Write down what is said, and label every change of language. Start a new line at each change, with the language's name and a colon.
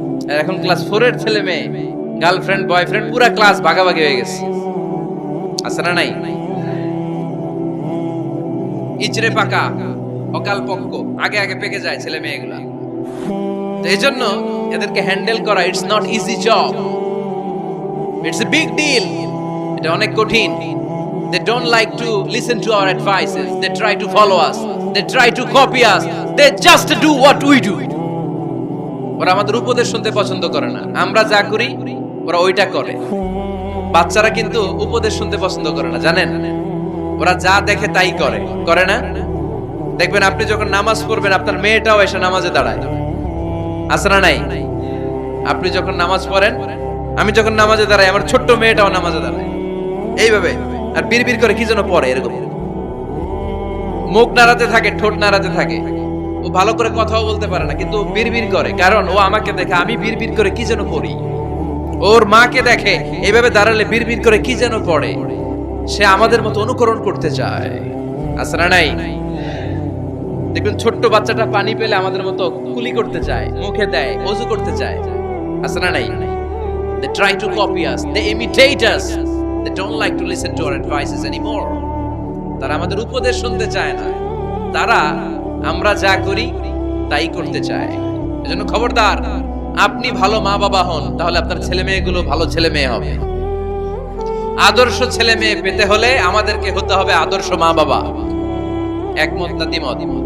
Bangla: আর এখন ক্লাস 4 এর ছেলে মেয়ে গার্লফ্রেন্ড বয়ফ্রেন্ড পুরা ক্লাস ভাগাভাগি হয়ে গেছে, আছে না নাই? ইচড়ে পাকা, অকাল পক্ক, আগে আগে পেকে যায় ছেলে মেয়েগুলা। তো এই জন্য এদেরকে হ্যান্ডেল করা
English: It's not easy job, it's a big deal.
Bangla: এটা অনেক কঠিন।
English: They don't like to listen to our advices. They try to follow us. They try to copy us. They just do what we do.
Bangla: ওরা আমাদের উপদেশ শুনতে পছন্দ করে না। আমরা যা করি ওরা ওইটা করে। বাচ্চারা কিন্তু উপদেশ শুনতে পছন্দ করে না, জানেন? ওরা যা দেখে তাই করে, করে না? দেখবেন আপনি যখন নামাজ পড়বেন আপনার মেয়েটাও এসে নামাজে দাঁড়ায়, আছে না নাই? আপনি যখন নামাজ পড়েন, আমি যখন নামাজে দাঁড়াই, আমার ছোট্ট মেয়েটাও নামাজে দাঁড়ায় এইভাবে, আর বিড়বিড় করে কি যেন পড়ে এরকম। মুখ নাড়াতে থাকে, ঠোঁট নাড়াতে থাকে। ও ভালো করে কথাও বলতে পারে না, কিন্তু বিড়বিড় করে, কারণ ও আমাকে দেখে আমি বিড়বিড় করে কি যেন করি। ওর মাকে দেখে এইভাবে দাঁড়ালে বিড়বিড় করে কি যেন পড়ে। সে আমাদের মতো অনুকরণ করতে চায়, আছে না নাই? দেখবেন ছোট্ট বাচ্চাটা পানি পেলে আমাদের মতো কুলি করতে চায়, মুখে দেয়, ওযু করতে চায়, আছে না নাই?
English: They try to copy us, they imitate us, they don't like to listen to our advices anymore.
Bangla: তারা আমাদের উপদেশ শুনতে চায় না, তারা আমরা যা করি তাই করতে চায়। এজন্য খবরদার, আপনি ভালো মা বাবা হন, তাহলে আপনার ছেলে মেয়েগুলো ভালো ছেলে মেয়ে হবে। আদর্শ ছেলে মেয়ে পেতে হলে আমাদেরকে হতে হবে আদর্শ মা বাবা। একমত না দ্বিমত?